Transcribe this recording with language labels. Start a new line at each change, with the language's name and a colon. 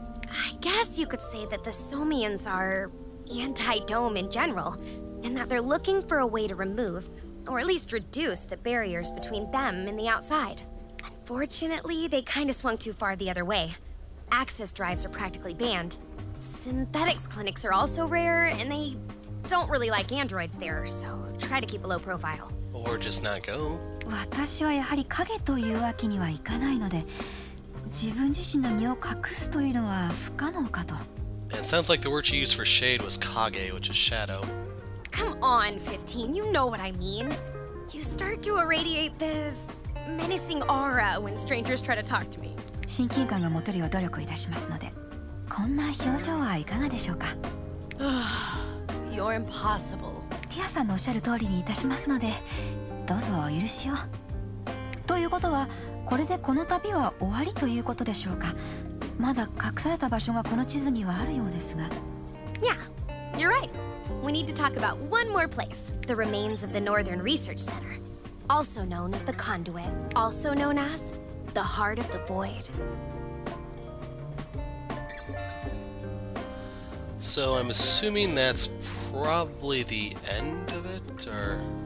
English: I guess you could say that the Somians are anti-dome in general, and that they're looking for a way to remove, or at least reduce, the barriers between them and the outside. Unfortunately, they kind of swung too far the other way. Access drives are practically banned. Synthetics clinics are also rare, and they don't really like androids there, so try to keep a low profile. Or just not go.
Japanese: 私はやはり影というわけにはいかないので、自分自身の身を隠すというのは不可能かと。
English: And it sounds like the word she used for shade was kage, which is shadow. Come on, 15, you know what I mean. You start to irradiate this menacing aura when strangers try to talk to me.
Japanese: 親近感が持てるよう努力いたしますので、こんな表情はいかがでしょうか。
English: You're impossible.
Japanese: ティアさんのおっしゃる通りにいたしますので、どうぞお許しを。ということは、これでこの旅は終わりということでしょうか。まだ隠された場所がこの地図にはあるようですが。
English: Yeah, you're right. We need to talk about one more place. The remains of the Northern Research Center. Also known as the Conduit. Also known as the Heart of the Void. So I'm assuming that's probably the end of it, or...